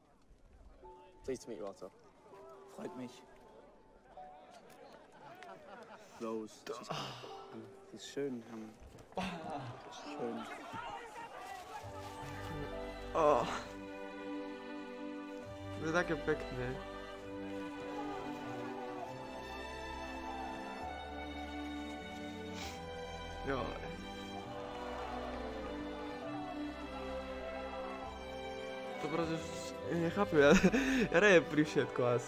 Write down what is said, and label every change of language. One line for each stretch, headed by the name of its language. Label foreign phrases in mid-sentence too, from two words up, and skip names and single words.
English: Pleased to meet you, Otto.
German: Freut mich. Rose. Sie ist schön. Schön.
Slovak: Oh. To je také pekné. Jo. To proste nechápem, ja rejem pri všetko asi.